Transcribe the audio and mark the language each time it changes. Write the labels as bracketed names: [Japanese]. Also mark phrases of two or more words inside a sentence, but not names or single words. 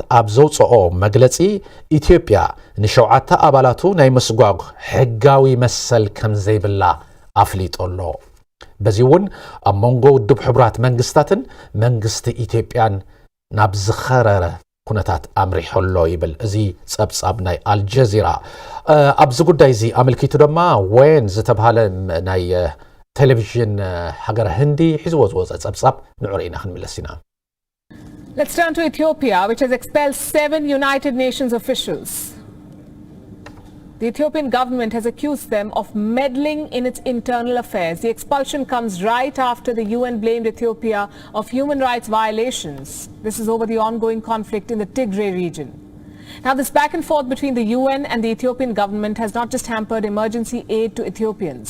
[Tigrinya] ኣብ ዘውፅኦ መግለጺ ኢትዮጵያ ንሸውዓተ ኣባላቱ ናይ ምስጓግ ሕጋዊ መሰል ከም ዘይብላ ኣፍሊጦሎ በዚ እውን ኣብ መንጎ ውድብ ሕብራት መንግስታትን መንግስቲ ኢትዮጵያን ናብ ዝኸረረ ኩነታት ኣምሪሖሎ ይብል እዚ ጸብጻብ ናይ አልጀዚራ ኣብዚ ጉዳይ እዚ ኣመልኪቱ ድማ ወይን ዝተባሃለ ናይ ቴሌቪዥን ሃገር ህንዲ ሒዝዎ ዝወፀ ጸብጻብ ንዑሪና ክንምለስ ኢና [English] Let's turn to Ethiopia, which has expelled 7 United Nations officials. The Ethiopian government has accused them of meddling in its internal affairs. The expulsion comes right after the UN blamed Ethiopia of human rights violations. This is over the ongoing conflict in the Tigray region. Now, this back and forth between the UN and the Ethiopian government has not just hampered emergency aid to Ethiopians.